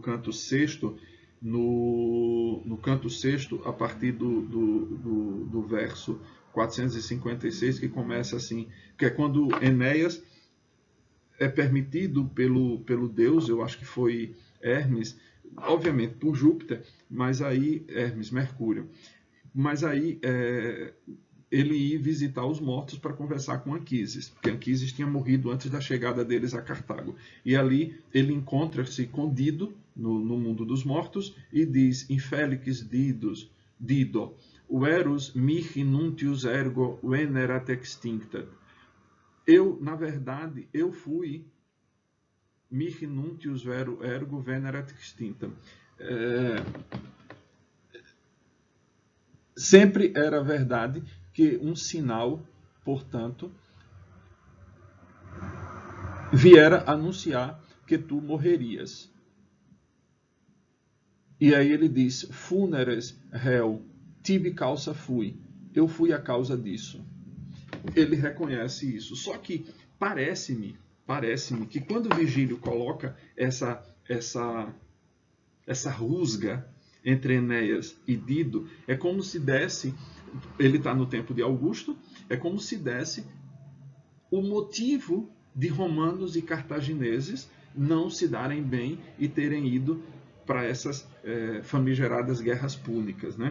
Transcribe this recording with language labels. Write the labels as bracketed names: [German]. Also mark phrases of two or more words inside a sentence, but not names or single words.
[Portuguese] canto sexto, no canto sexto, a partir do verso 456, que começa assim, que é quando Enéas é permitido pelo deus, eu acho que foi Hermes, obviamente por Júpiter, mas aí Hermes, Mercúrio, mas aí ele ia visitar os mortos para conversar com Anquises, porque Anquises tinha morrido antes da chegada deles a Cartago. E ali ele encontra-se com Dido, no mundo dos mortos, e diz: [Latin] Infelix Dido, verus mihi nuntius ergo venerat extincta. [Portuguese] Na verdade, eu fui [Latin] mihi nuntius vero ergo venerat extinctam. [Portuguese] Sempre era verdade que um sinal, portanto, viera anunciar que tu morrerias. E aí ele diz, [Latin] funeres reo, tibi causa fui. [Portuguese] Eu fui a causa disso. Ele reconhece isso. Só que parece-me que quando Virgílio coloca essa rusga entre Enéas e Dido, é como se desse, ele está no tempo de Augusto, é como se desse o motivo de romanos e cartagineses não se darem bem e terem ido para essas famigeradas guerras púnicas, né?